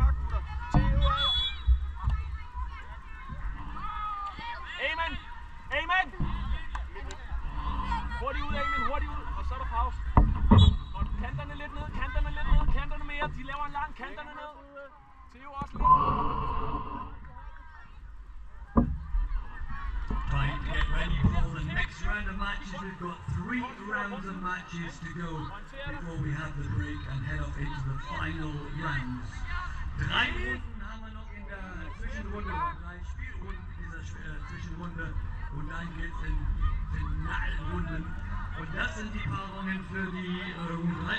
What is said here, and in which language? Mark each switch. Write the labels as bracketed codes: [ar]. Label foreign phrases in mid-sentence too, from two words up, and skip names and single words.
[da] Theo er... Amen! Amen! Hurtigt ud, Amen, hurtigt ud. Og så er der pause. Og kanterne lidt ned, kanterne lidt ned, kanterne mere. De laver en lang, kanterne ned. Theo også lidt. [en] Right, get ready for the next round of matches. We've got 3 rounds of matches to go before we have the break and head off into the final rounds. [de] 3 Runden haben wir noch in der Zwischenrunde, 3 Spielrunden in dieser Zwischenrunde und dann geht es in Finalrunden. Und das sind die Paarungen für die Runde 3.